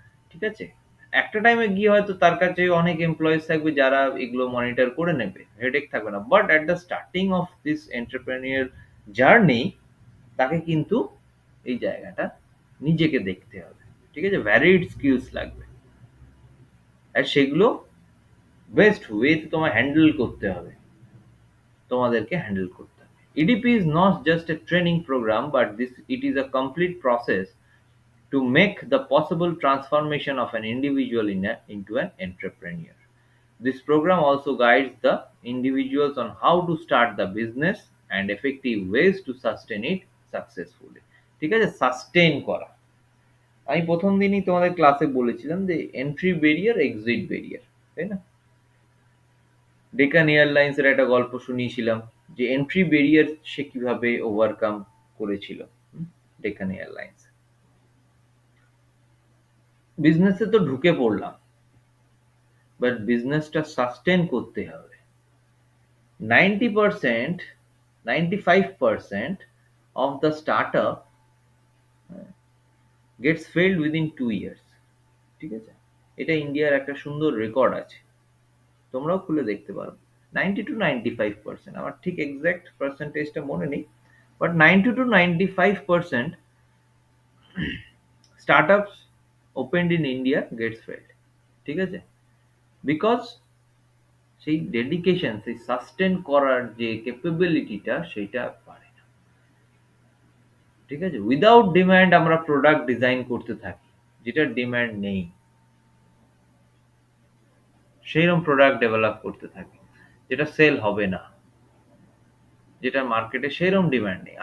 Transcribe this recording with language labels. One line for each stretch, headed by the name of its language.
Bangla: ঠিক আছে, একটা টাইমে গিয়ে হয়তো তার কাছে অনেক এমপ্লয়িজ থাকবে যারা এগুলো মনিটর করে নেবে, হেডেক থাকবে না,
English: but at the starting of this entrepreneur journey
Bangla: তাকে কিন্তু এই জায়গাটা নিজেকে দেখতে হবে। ঠিক আছে, ভ্যারিড স্কিলস লাগবে, আর সেগুলো বেস্ট ওয়েতে তোমায় হ্যান্ডেল করতে হবে, তোমাদেরকে হ্যান্ডেল করতে হবে।
English: EDP is not just a training program, but it is a complete process to make the possible transformation of an individual into an entrepreneur. This program also guides the individuals on how to start the business and effective ways to sustain it successfully.
Bangla: ঠিক আছে, sustain করা, আমি প্রথম দিনই তোমাদের ক্লাসে বলেছিলাম যে এন্ট্রি ব্যারিয়ার, এক্সিট ব্যারিয়ার, তাই না। ডেকান এয়ারলাইন্স এর একটা গল্প শুনিয়েছিলাম যে এন্ট্রি ব্যারিয়ার সে কিভাবে ওভারকাম করেছিল। ডেকান এয়ারলাইন্স বিজনেসে তো ঢুকে পড়লাম, বাট বিজনেসটা সাস্টেন করতে হবে।
English: 90%, 95% of the startup gets failed within 2 years।
Bangla: ঠিক আছে, এটা ইন্ডিয়ার একটা সুন্দর রেকর্ড আছে, তোমরাও খুলে দেখতে পারো।
English: 90 to 95%,
Bangla: আমার ঠিক এক্সাক্ট পার্সেন্টেজটা মনে নেই,
English: But 90 to 95% startups opened in India gets failed।
Bangla: ঠিক আছে, বিকজ সেই ডেডিকেশন, সেই সাস্টেন করার যে ক্যাপাবিলিটিটা সেটা পারে না। ঠিক আছে,
English: without demand
Bangla: আমরা প্রোডাক্ট ডিজাইন করতে থাকি, যেটার ডিমান্ড নেই সেইরকম প্রোডাক্ট ডেভেলপ করতে থাকি, যেটা সেল হবে না, যেটা মার্কেটে সেরকম ডিমান্ড নেই।